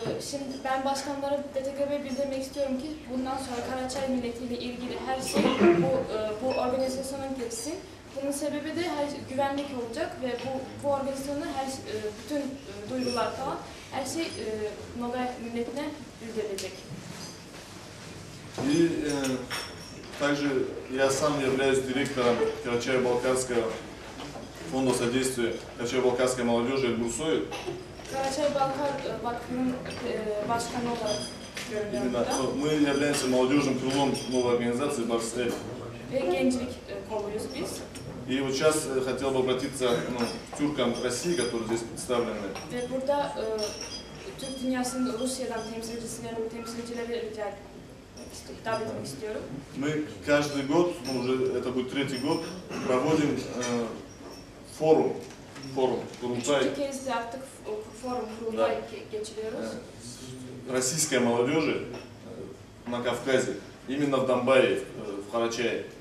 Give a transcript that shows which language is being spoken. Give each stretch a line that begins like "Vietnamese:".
Turkish: Şimdi ben başkanlara DTGB'ye bildirmek istiyorum ki bundan sonra Karaçay milletiyle ilgili her şey bu organizasyona girsin. Bunun sebebi de güvenlik olacak ve bu organizasyonda bütün duyurular falan her şey Nogay milletine bildirilecek.
Russian: И также я сам являюсь директором Карачаево-Балкарского фонда содействия Карачаево-Балкарской молодежи Эльбурсой.
Turkish: Карачай-Балкар Vakfı'nın başkanı olarak görünüyorum burada.
Russian: Мы являемся молодежным крылом новой организации БАРС-Эль.
Turkish: Ve gençlik koluyuz biz.
Russian: И вот сейчас хотел бы обратиться к тюркам России, которые здесь представлены.
Turkish: Ve burada Türk dünyasının Rusya'dan temsilcileri davet etmek istiyorum.
Russian: Мы каждый год, ну, уже это будет третий год, проводим форум Курултай.
Turkish: Üçüncü kez de artık forum kurultay geçiriyoruz.
Russian: Российской молодежи на Кавказе, именно в Донбайе, в Карачае.